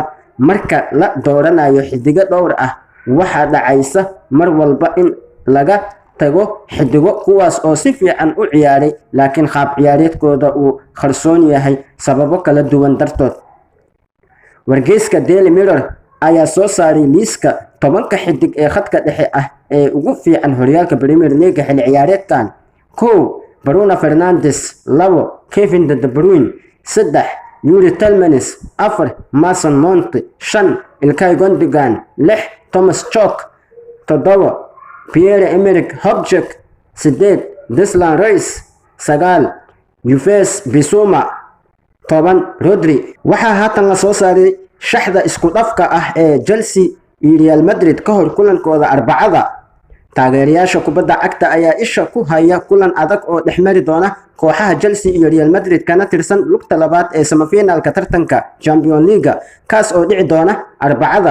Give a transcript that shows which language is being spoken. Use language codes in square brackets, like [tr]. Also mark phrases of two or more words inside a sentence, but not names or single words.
[so] marka la dooranayo xidiga dhowr ah waxaa dhacaysa mar walba in laga tago xidigo kuwaas oo si fiican u ciyaaray laakiin qaab ciyaareedkooda uu qarsoon yahay sababo kala duwan dartood. wargeyska Daily Mirror ayaa soo saaray liiska 10 xidig ee khadka dhexe ah ee ugu fiican horyaalka Premier League xil ciyaareedkan. 1. Bruno Fernandes. 2. Kevin De Bruyne. 3. Yuri Tielemans. 4. Mason Mount. 5. Ilkay Gundogan. 6. Thomas Tuchel. 7. Pierre-Emerick Aubameyang. 8. Declan Rice. 9. Yves Bissouma. 10. Rodri. waxaa haatan la soo saaray shaxda isku dhafka ah ee Chelsea iyo Real Madrid ka hor kulankooda Arbacada. taageerayaasha kubadda cagta ayaa isha ku haya kulan adag oo dhexmari doona kooxaha Chelsea iyo Real Madrid kana tirsan lugta labaad ee semifinalka tartanka Champions League kaas oo dhici doona Arbacada.